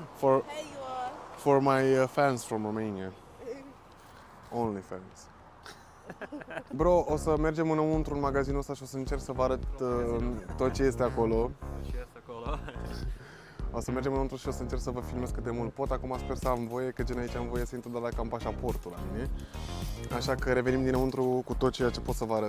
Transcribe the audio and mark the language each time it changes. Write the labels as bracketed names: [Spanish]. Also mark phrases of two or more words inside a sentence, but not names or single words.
[English] For Hey, you all. for my fans from Romania. Only fans. Bro, [Romanian] o să mergem înăuntru în magazinul ăsta și o să încerc să vă arăt tot ce este acolo. Ce este acolo? O să mergem înăuntru și o să încerc să vă filmez cât de mult pot. Acum sper să am voie, că gen aici am voie să intru, dar la cam pașaportul la mine. Așa că revenim dinăuntru cu tot ceea ce pot să vă arăt.